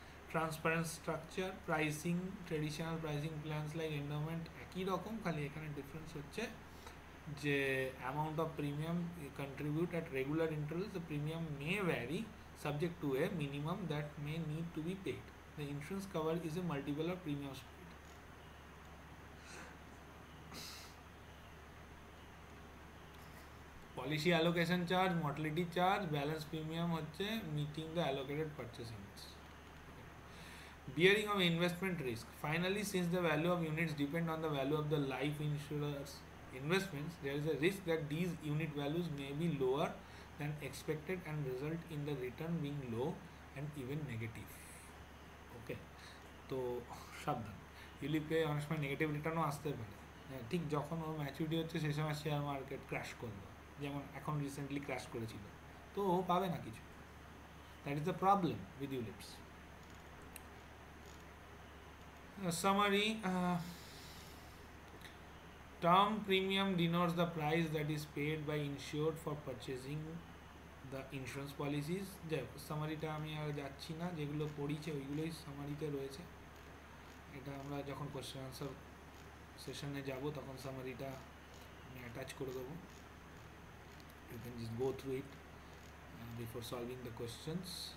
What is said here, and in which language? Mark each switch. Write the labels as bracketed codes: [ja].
[en] transparent structure, pricing, traditional pricing plans like endowment [bn] একই রকম, খালি এখানে ডিফারেন্স হচ্ছে যে [en] Amount of premium contribute at regular intervals, the premium may vary subject to a minimum that may need to be paid. The insurance cover is a multiple of premiums paid. Policy allocation charge, mortality charge, balance premium হচ্ছে meeting the allocated purchasing needs. Bearing of investment risk. Finally, since the value of units depend on the value of the life insurer's investments, there is a risk that these unit values may be lower than expected and result in the return being low and even negative. [bn] Okay, তো সাবধান, ইউলিপে অনেক সময় negative রিটার্নও আসতে পারে। ঠিক যখন ওর maturity হচ্ছে সেই সময় শেয়ার মার্কেট ক্র্যাশ করবে, যেমন এখন রিসেন্টলি ক্র্যাশ করেছিল, তো ও পাবে না কিছু। [en] That is the problem with ULIPs. Summary, term premium denotes the price that is paid by insured for purchasing the insurance policies. [bn] সামারিটা আমি আর যাচ্ছি না, যেগুলো পড়িছে ওইগুলোই সামারিতে রয়েছে। এটা আমরা যখন কোশ্চেন আনসার সেশনে যাব তখন সামারিটা আমি অ্যাটাচ করে দেবো, [en] You can just go through it before solving the questions.